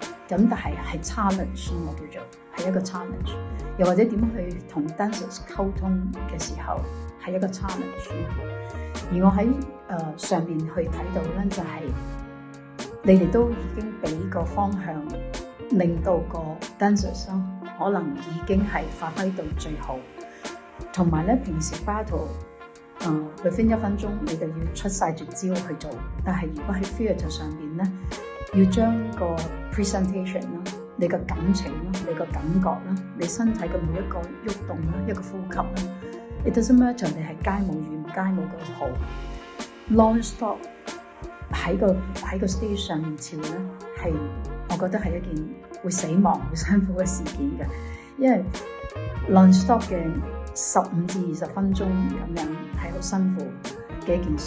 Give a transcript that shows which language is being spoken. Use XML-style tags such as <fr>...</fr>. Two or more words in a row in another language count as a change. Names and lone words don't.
<yue>咁但係 challenge 我叫做係一個 challenge， 又或者點去同 dancers 溝通嘅時候係一個 challenge。而我喺上邊去睇到咧，就係你哋都已經俾個方向，令到個 dancers 可能已經係發揮到最好。同埋咧，平時</yue> <en>battle within</en> <yue>1分鐘你就要出晒絕招去做，但係如果喺 theatre 上邊咧，要將個 presentation 啦、你個感情啦、你個感覺啦、你身體嘅每一個喐動啦、一個呼吸啦 ，</yue> <en>it doesn't matter</en> <yue>你係街舞與唔街舞都好 ，</yue> <en>non stop</en> <yue>喺個 stage 上面跳咧，係我覺得係一件會死亡好辛苦嘅事件嘅，因為</yue> <en>non stop</en> <yue>嘅15至20分鐘咁樣係好辛苦嘅一件事。</yue>